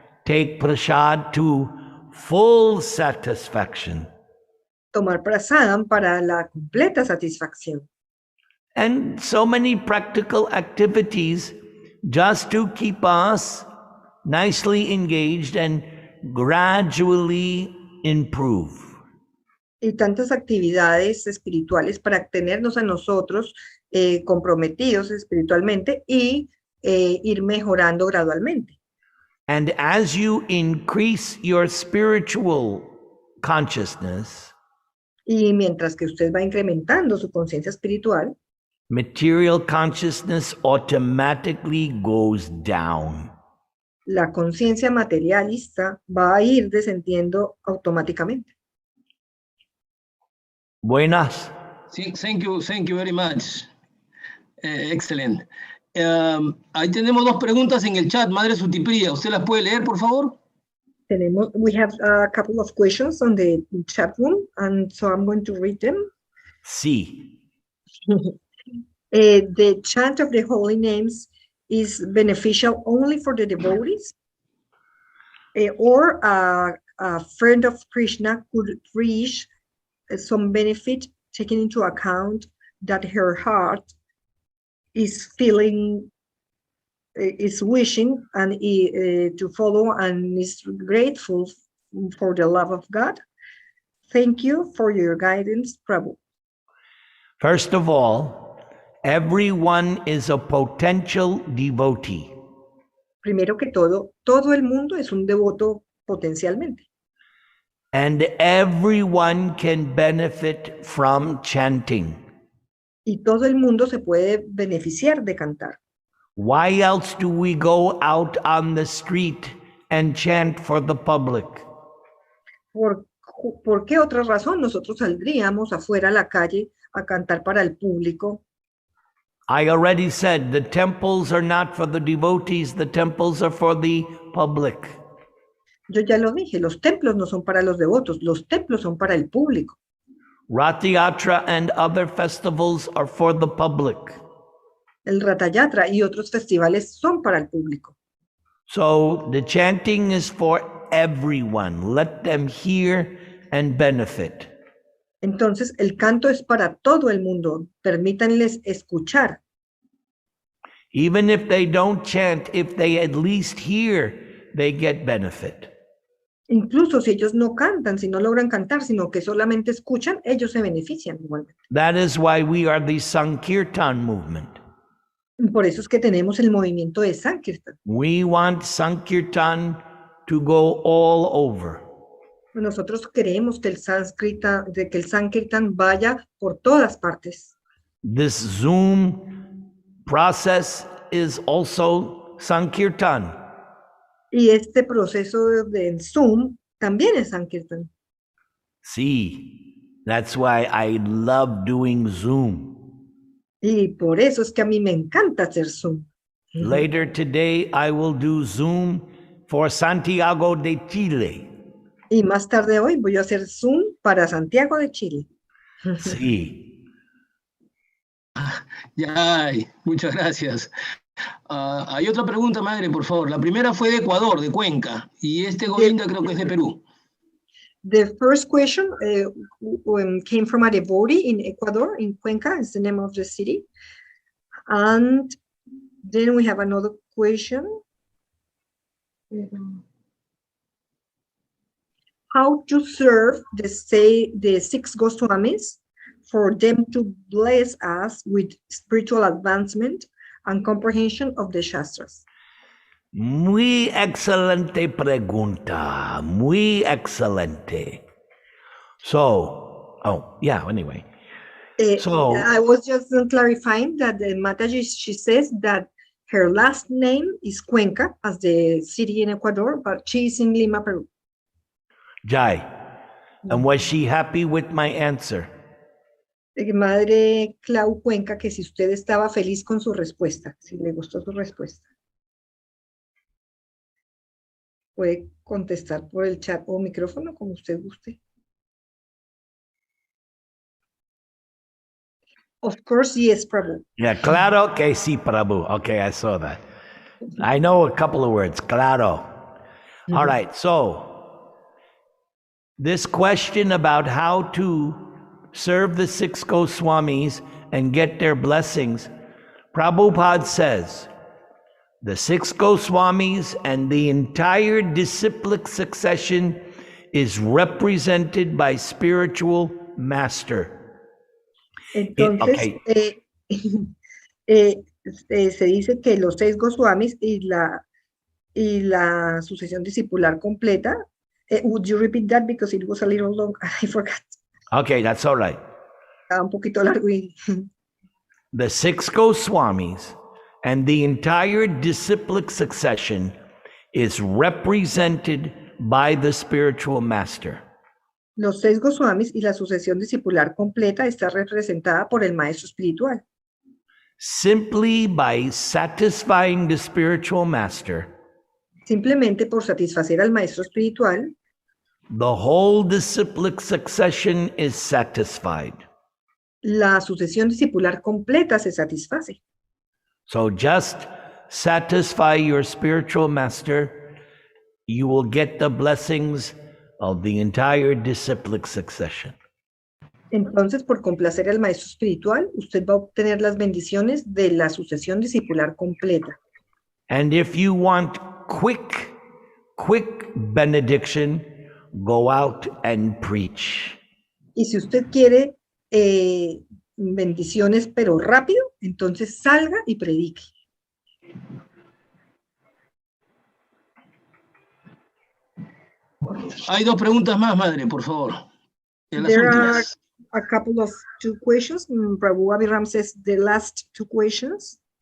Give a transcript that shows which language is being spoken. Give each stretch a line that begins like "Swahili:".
English: Take prasad to full satisfaction.
Spanish: tomar prasadam para la completa satisfacción.
English: And so many practical activities just to keep us nicely engaged and gradually improve.
Spanish: Y tantas actividades espirituales para tenernos a nosotros comprometidos espiritualmente y ir mejorando gradualmente.
English: And as you increase your spiritual consciousness,
Spanish: Y mientras que usted va incrementando su conciencia espiritual,
English: material consciousness automatically goes down.
Spanish: la conciencia materialista va a ir descendiendo automáticamente. Buenas. Sí,
English: thank you very much. Excellent.
Spanish: Ahí tenemos 2 preguntas en el chat, Madre Sutipría. ¿Usted las puede leer, por favor?
English: We have a couple of questions on the chat room, and so I'm going to read them.
Spanish: Sí.
English: The chant of the holy names is beneficial only for the devotees, or a friend of Krishna could reach some benefit, taking into account that her heart is feeling, is wishing and to follow and is grateful for the love of God. Thank you for your guidance, Prabhu. First of all, everyone is a potential devotee.
Spanish: Primero que todo el mundo es un devoto potencialmente.
English: And everyone can benefit from chanting.
Spanish: Y todo el mundo se puede beneficiar de cantar.
English: Why else do we go out on the street and chant for the public?
Spanish: ¿Por qué otra razón nosotros saldríamos afuera a la calle a cantar para el público?
English: I already said the temples are not for the devotees, the temples are for the public.
Spanish: Yo ya lo dije, los templos no son para los devotos, los templos son para el público.
English: Rath Yatra and other festivals are for the public.
Spanish: El Ratha Yatra y otros festivales son para el público.
English: So the chanting is for everyone. Let them hear and benefit.
Spanish: Entonces, el canto es para todo el mundo. Permítanles escuchar.
English: Even if they don't chant, if they at least hear, they get benefit.
Spanish: Incluso si ellos no cantan, si no logran cantar, sino que solamente escuchan, ellos se benefician igualmente.
English: That is why we are the Sankirtan movement.
Spanish: Por eso es que tenemos el movimiento de Sankirtan.
English: We want Sankirtan to go all over.
Spanish: Nosotros queremos que el Sankirtan vaya por todas partes.
English: This Zoom process is also Sankirtan.
Spanish: Y este proceso de Zoom también es Sankirtan.
English: See, that's why I love doing Zoom.
Spanish: Y por eso es que a mí me encanta hacer Zoom.
English: Later today, I will do Zoom for Santiago de Chile.
Spanish: Y más tarde hoy voy a hacer Zoom para Santiago de Chile. Sí. Ya, muchas gracias. Hay otra pregunta, madre, por favor. La primera fue de Ecuador, de Cuenca, y Govinda creo que es de Perú.
English: The first question came from a devotee in Ecuador, in Cuenca, is the name of the city. And then we have another question. How to serve the 6 Goswamis for them to bless us with spiritual advancement and comprehension of the Shastras?
Spanish: Muy excelente pregunta. Muy excelente.
English: So, anyway. So I was just clarifying that Mataji, she says that her last name is Cuenca, as the city in Ecuador, but she's in Lima, Peru. Jai. And was she happy with my answer?
Spanish: Madre Clau Cuenca, que si usted estaba feliz con su respuesta, si le gustó su respuesta. Puede contestar por el chat o micrófono, como usted guste.
English: Of course, yes, Prabhu. Yeah,
Spanish: claro que sí,
English: Prabhu. Okay, I saw that. I know a couple of words.
Spanish: Claro.
English: All right, so this question about how to serve the 6 Goswamis and get their blessings, Prabhupada says, the 6 Goswamis and the entire disciplic succession is represented by spiritual master.
Spanish: Entonces, se dice que los 6 Goswamis y la sucesión discipular completa.
English: Would you repeat that because it was a little long? I forgot. Okay, that's all right.
Spanish: Estaba un poquito largo.
English: The 6 Goswamis and the entire disciplic succession is represented by the spiritual master.
Spanish: Los 6 Goswamis y la sucesión discipular completa está representada por el maestro espiritual.
English: Simply by satisfying the spiritual master,
Spanish: simplemente por satisfacer al maestro espiritual,
English: the whole disciplic succession is satisfied.
Spanish: La sucesión discipular completa se satisface.
English: So just satisfy your spiritual master, you will get the blessings of the entire disciplic succession.
Spanish: Entonces, por complacer al maestro espiritual, usted va a obtener las bendiciones de la sucesión discipular completa.
English: And if you want quick benediction, go out and preach.
Spanish: Y si usted quiere bendiciones pero rápido, entonces salga y predique. Hay 2 preguntas más, madre, por favor.
English: There are a couple of 2 questions. Prabhu Abhiram says the last 2 questions.